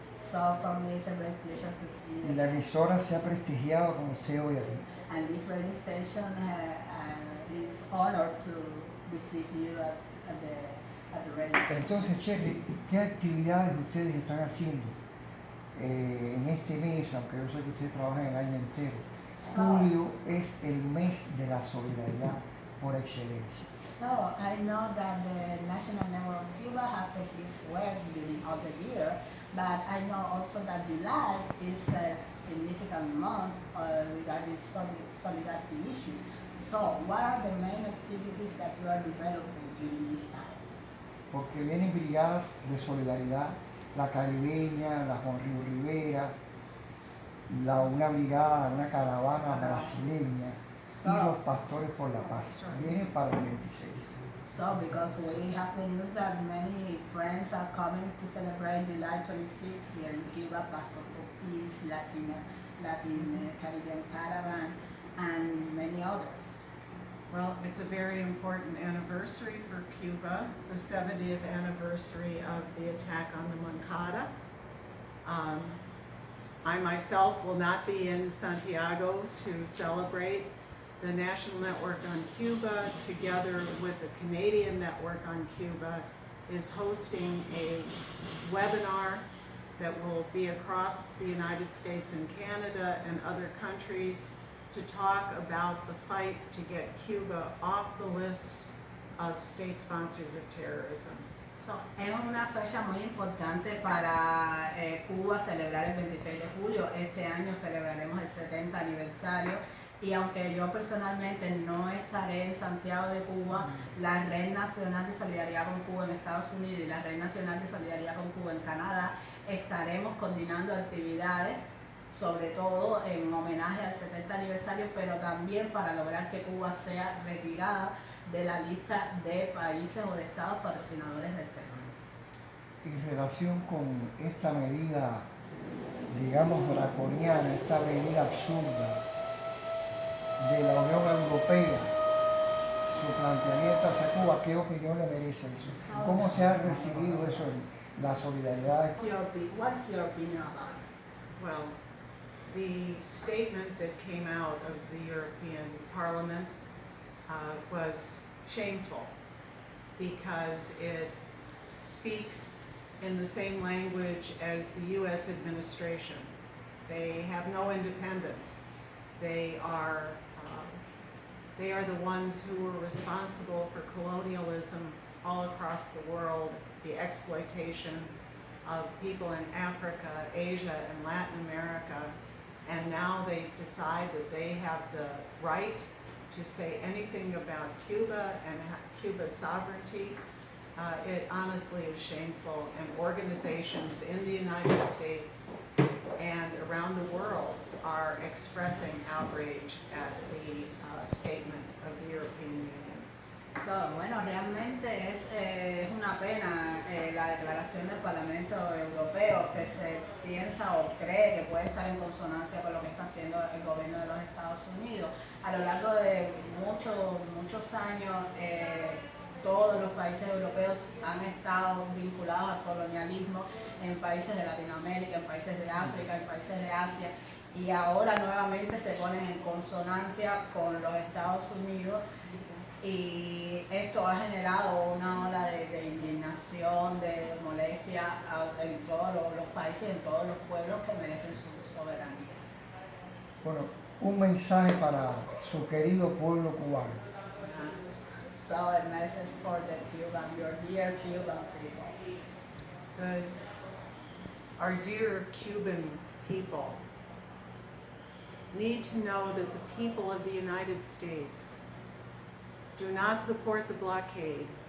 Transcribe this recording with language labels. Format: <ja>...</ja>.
<en>So for me it's a great pleasure to see you.</en> <es>Y la emisora se ha prestigiado con usted hoy aquí.</es> <en>And this radio station is honored to receive you at the radio station.</en> <es>Entonces, Cheryl, ¿qué actividades ustedes están haciendo en este mes, aunque yo sé que ustedes trabajan el año entero? Julio es el mes de la solidaridad por excelencia.</es> <en>So I know that the National Network of Cuba has a huge work during all the year, but I know also that July is a significant month regarding solidarity issues. So what are the main activities that you are developing during this time?</en> <es>Porque vienen brigadas de solidaridad, la caribeña, la Juan Río Rivera, una brigada, una caravana brasileña y los pastores por la paz. Vienen para el 26.</es> <en>So because we have the news that many friends are coming to celebrate July 26 here in Cuba, Pastor for Peace, Latin Caribbean Caravan, and many others. Well, it's a very important anniversary for Cuba, the 70th anniversary of the attack on the Moncada. I myself will not be in Santiago to celebrate. The National Network on Cuba, together with the Canadian Network on Cuba, is hosting a webinar that will be across the United States and Canada and other countries to talk about the fight to get Cuba off the list of state sponsors of terrorism.</en> <es>So, es una fecha muy importante para Cuba celebrar el 26 de julio. Este año celebraremos el 70 aniversario. Y aunque yo personalmente no estaré en Santiago de Cuba, la Red Nacional de Solidaridad con Cuba en Estados Unidos y la Red Nacional de Solidaridad con Cuba en Canadá estaremos coordinando actividades, sobre todo en homenaje al 70 aniversario, pero también para lograr que Cuba sea retirada de la lista de países o de estados patrocinadores del terrorismo. En relación con esta medida, digamos, draconiana, esta medida absurda de la Unión Europea, su planteamiento hacia Cuba, ¿qué opinión le merece eso? ¿Cómo se ha recibido eso, la solidaridad?</es> <en>What's your opinion about it? Well, the statement that came out of the European Parliament was shameful because it speaks in the same language as the U.S. administration. They have no independence. They are the ones who were responsible for colonialism all across the world, the exploitation of people in Africa, Asia, and Latin America, and now they decide that they have the right to say anything about Cuba and Cuba's sovereignty. It honestly is shameful, and organizations in the United States and around the world are expressing outrage at the statement of the European Union.</en> <es>Bueno, realmente es una pena la declaración del Parlamento Europeo, que se piensa o cree que puede estar en consonancia con lo que está haciendo el gobierno de los Estados Unidos. A lo largo de muchos años, todos los países europeos han estado vinculados al colonialismo en países de Latinoamérica, en países de África, en países de Asia, y ahora nuevamente se ponen en consonancia con los Estados Unidos, y esto ha generado una ola de indignación, de molestia en todos los países, en todos los pueblos que merecen su soberanía. Bueno, un mensaje para su querido pueblo cubano.</es> <en>So a message for the Cuban, your dear Cuban people. Our dear Cuban people need to know that the people of the United States do not support the blockade.</en>